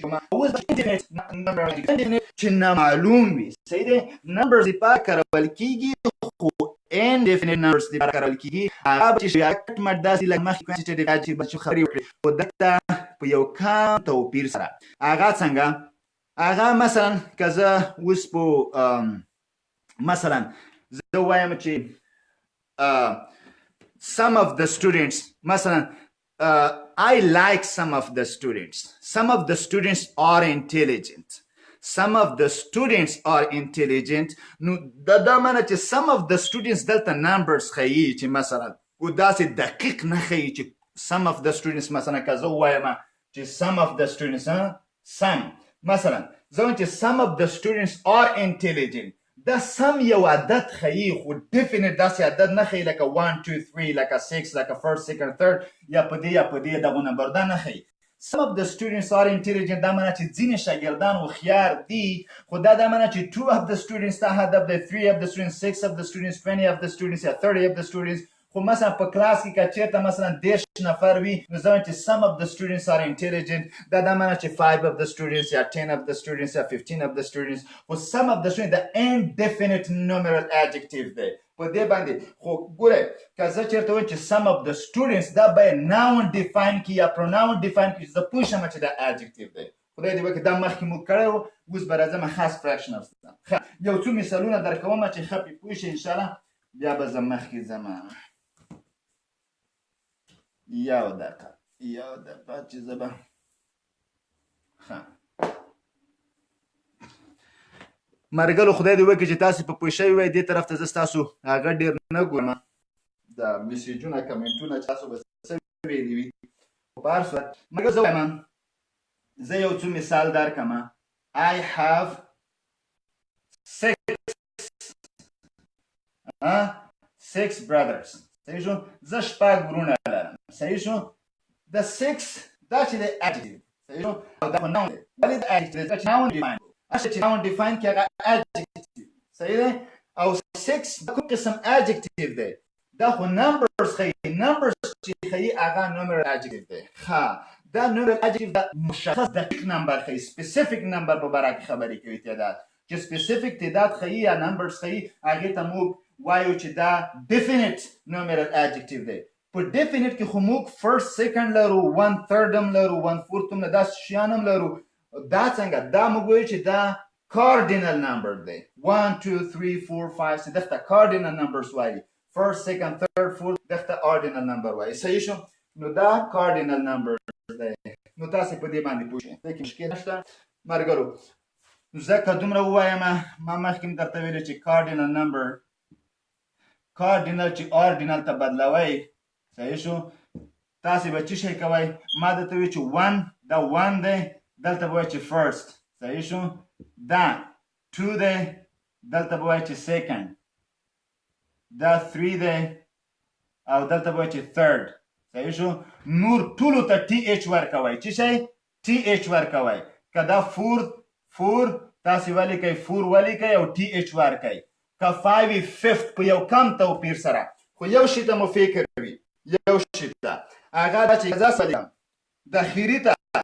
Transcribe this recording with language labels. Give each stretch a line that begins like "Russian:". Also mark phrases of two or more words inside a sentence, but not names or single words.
Pashto: کوم اوس چې نامعلوم وي صحیح دی نمبرز لپاره کارول کیږي خو
English: indefinite numbers
Pashto: لپاره کارول کیږي هغه چې شریعت مړ داسې لکه مخکې
English: quantitative adjective
Pashto: چې خبرې وکړې خو دلته په یو کم توپیر سره هغه څنګه هغه مثلا که زه اوس په مثلا زه وایم چې
English: some of the students مثلا I like some of the students are intelligent some of the students are intelligent
Pashto: نو دا معنی چې
English: some of the students دلته numbers
Pashto: ښیي چې مثلا و داسې دقیق نه ښیي چې
English: some of the students
Pashto: مثلا که زه ووایم چې
English: some of the students some
Pashto: مثلا زه وایم چې
English: some of the students are intelligent
Pashto: دا some یو عدد ښیي خو definite داسې عدد نه ښیي لکه 1 2 3 لکه 6 لکه
English: first second third
Pashto: یا په دې دغه نمبر دا نه ښیي
English: some of the students are intelligent
Pashto: دا معنی چې ځینې شاګردان هوښیار دي خو دا معنی چې
English: 2 of the students
Pashto: دا هدف دی
English: 3 of the students 6 of the students 20 of the students یا 30 of the students
Pashto: خو مثلا په کلاس کې که چېرته مثلا 10 نفر وي نو زه وایم چې
English: some of the students are intelligent
Pashto: دا معنی چې
English: 5 of the students
Pashto: یا
English: 10 of the students
Pashto: یا
English: 15 of the students
Pashto: خو
English: some of the students
Pashto: د
English: indefinite numeral adjective
Pashto: دی په دې باندې خو ګوره که زه چېرته وایم چې
English: some of the students
Pashto: دا باید
English: noun define
Pashto: کړي یا
English: pronoun define
Pashto: کړي زه پوه شم چې دا adjective دی خدای دې وکړي دا مخکې موږ کړی و اوس به راځم خاص fractionals ته یو څو مثالونه درکوم چې ښه پرې پوه شئ انشاءالله بیا به زه مخکې ځم یو دقیقه چې زه به مرګلو خدای دې وکړي چې تاسو په پوه شوي وای دې طرف ته زه ستاسو هغه ډېر نه ګورم دا میسیجونه کمنټونه چې تاسو به څه ویلي وي خو په هر صورت مګر زه وایم زه یو څو مثال درکړم
English: I have
Pashto: 6 brothers صحیح شو زه 6 وروڼه لرم صحیح شو د 6 دا چې د adjective صحیح شو او دا خو noun دی ولې د adjective دا چې
English: noun define
Pashto: اصل چې noun define کې هغه adjective صحیح دی او 6 د کوم قسم adjective دی دا خو numbers ښیي numbers چې ښیي هغه
English: numeral adjective
Pashto: دی ښه دا
English: numeral adjective
Pashto: دا مشخص دقیق نمبر ښیي specific نمبر په باره کې خبرې کوي تعداد چې specific تعداد ښیي یا numbers ښیي هغې ته موږ وایو چې دا
English: definite numeral adjective
Pashto: دی په definite کې خو موږ
English: first second
Pashto: لرو 1/3 هم لرو 1/4 هم داسې شیان هم لرو دا څنګه دا موږ وایو چې دا
English: cardinal number
Pashto: دی 1 2 3 4 5 چې دغه
English: cardinal numbers
Pashto: وایي
English: first second third fourth
Pashto: دغه
English: ordinal number
Pashto: وایي صحیح شو نو دا
English: cardinal number
Pashto: دی نو تاسو په دې باندې پوه شئ دغه مشکل نشته مرګرو زه که دومره ووایم ما مخکې درته ویلي چې
English: cardinal number cardinal
Pashto: چې ordinal ته بدلوئ صحیح شو تاسو به څه شی کوئ ما درته ویل چې 1 دا 1 دی دلته به وایي چې first صحیح شو دا 2 دی دلته به وایي چې second دا 3 دی او دلته به وایي چې third صحیح شو نور ټولو ته th ورکوئ څه شی th ورکوئ که دا 4 تاسو ولیکئ 4 ولیکئ او th ورکئ که 5 5th په یو کم توپیر سره خو یو شي ته مو فکر وي یو شي ته هغه دا چې زه ولیکم د اخري ته